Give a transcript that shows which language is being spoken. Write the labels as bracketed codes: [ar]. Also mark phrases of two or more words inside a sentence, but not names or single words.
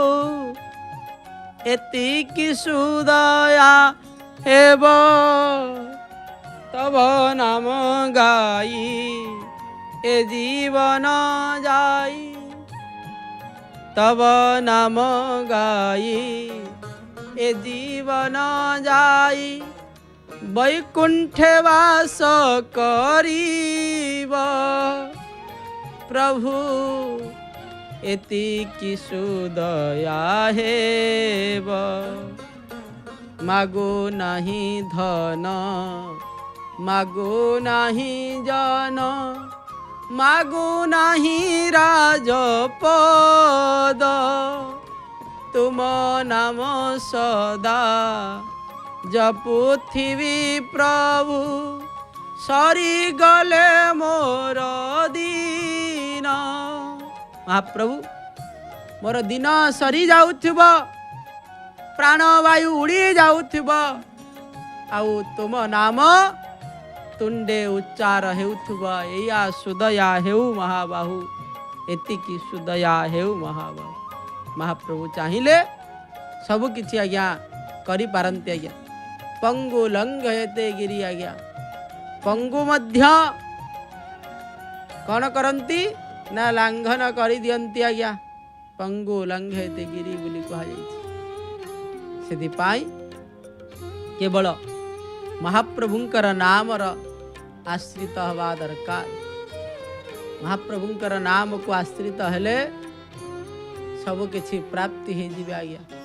[or] ଏତିକି ସୁଦୟା ହେବ ତବ ନାମ ଗାଇ ଏ ଜୀବନ ଯାଇ, ତବ ନାମ ଗାଇ ଏ ଜୀବନ ଯାଇ, ବୈକୁଣ୍ଠେ ବାସ କରିବ ପ୍ରଭୁ ଏତିକି ସୁଦୟା ହେବ। ମାଗୋ ନାହିଁ ଧନ ମାଗୋ ନାହିଁ ଜନ, ମାଗୋ ନାହିଁ ରାଜପଦ, ତୁମ ନାମ ସଦା ଜପୁଥିବି ପ୍ରଭୁ, ସରି ଗଲେ ମୋର ଦିନ। ମହାପ୍ରଭୁ ମୋର ଦିନ ସରି ଯାଉଥିବ, ପ୍ରାଣବାୟୁ ଉଡ଼ି ଯାଉଥିବ, ଆଉ ତୁମ ନାମ ତୁଣ୍ଡେ ଉଚ୍ଚାର ହେଉଥିବ, ଏୟା ସୁଦୟା ହେଉ ମହାବାହୁ, ଏତିକି ସୁଦୟା ହେଉ ମହାବାହୁ। ମହାପ୍ରଭୁ ଚାହିଏ ସବ କିଛି ଆଜ୍ଞା କରି ପାରନ୍ତି ଆଜ୍ଞା। [sa] पंगु लंघयते गिरि [or] ଆଜ୍ଞା, ପଙ୍ଗୁ ମଧ୍ୟ କୌଣ କରନ୍ତି ନା ଲଙ୍ଘନ କରି ଦିଅନ୍ତି ଆଜ୍ଞା। [sa] पंगु लंघयते गिरि [or] ବୋଲି କହା ଯାଇଛି। ସେଦିପାଇ କେବଳ ମହାପ୍ରଭୁଙ୍କର ନାମର ଆଶ୍ରିତ ହବା ଦରକାର। ମହାପ୍ରଭୁଙ୍କର ନାମ କୁ ଆଶ୍ରିତ ହେଲେ ସବୁ କିଛି ପ୍ରାପ୍ତି ହେ ଯିବେ ଆଜ୍ଞା।